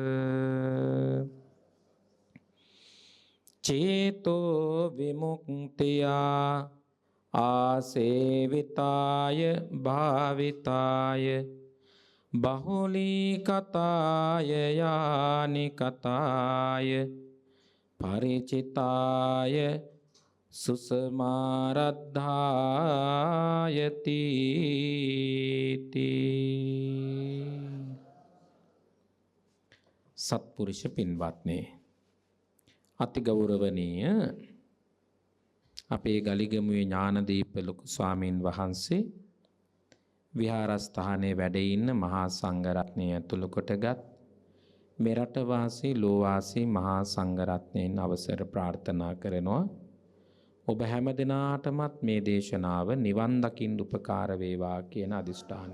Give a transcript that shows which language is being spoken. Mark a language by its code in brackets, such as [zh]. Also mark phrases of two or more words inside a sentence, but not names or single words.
[pi] චේතෝ විමුක්තියා ආසේවිතාය භාවිතාය බහුලී කතාය යානි කතාය පරිචිතාය සුසමාරද්ධායති [si] සත්පුරුෂ පින්වත්නි අතිගෞරවනීය අපේ ගලිගමුවේ ඥානදීප ලොකු ස්වාමීන් වහන්සේ විහාරස්ථානයේ වැඩ ඉන්න මහා සංඝරත්නය ඇතුළු කොටගත් මෙරට වාසී ලෝ වාසී මහා සංඝරත්නයන් අවසර ප්‍රාර්ථනා කරනවා ඔබ හැම දිනාටමත් මේ දේශනාව නිවන් දකින්න උපකාර වේවා කියන අදිෂ්ඨානය.